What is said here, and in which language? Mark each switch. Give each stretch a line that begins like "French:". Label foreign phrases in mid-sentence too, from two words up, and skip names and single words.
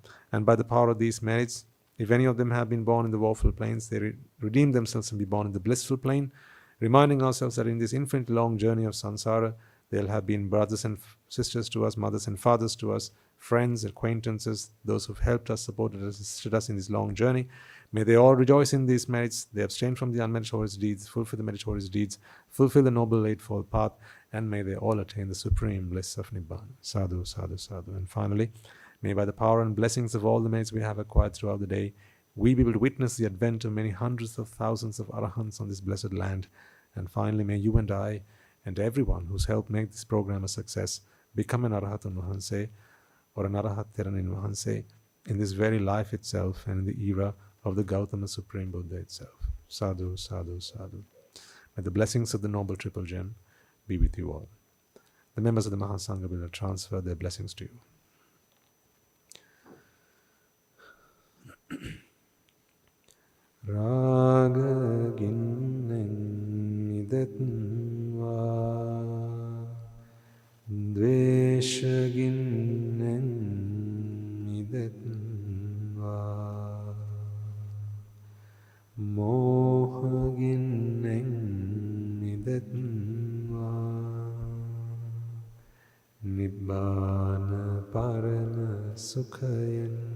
English: And by the power of these merits, if any of them have been born in the woeful planes, they redeem themselves and be born in the blissful plane, reminding ourselves that in this infinite long journey of samsara, they'll have been brothers and sisters to us, mothers and fathers to us, friends, acquaintances, those who've helped us, supported us, assisted us in this long journey. May they all rejoice in these merits. They abstain from the unmeritorious deeds, fulfill the meritorious deeds, fulfill the noble eightfold path, and may they all attain the supreme bliss of Nibbana.
Pali: Sadhu, sadhu, sadhu.
English: And finally, may by the power and blessings of all the merits we have acquired throughout the day, we be able to witness the advent of many hundreds of thousands of arahants on this blessed land. And finally, may you and I and everyone who's helped make this program a success become an Arahat Nuhanse or an Arahat Theranin Nuhanse in this very life itself and in the era of the Gautama Supreme Buddha itself.
Pali: Sadhu, sadhu, sadhu.
English: May the blessings of the Noble Triple Gem be with you all. The members of the Mahasangha will transfer their blessings to you.
Sinhala: රාග ගින්නෙන් මිදෙත්වා ද්වේෂ ගින්නෙන් මිදෙත්වා මෝහ ගින්නෙන් මිදෙත්වා නිබ්බාන පරන සුඛයන්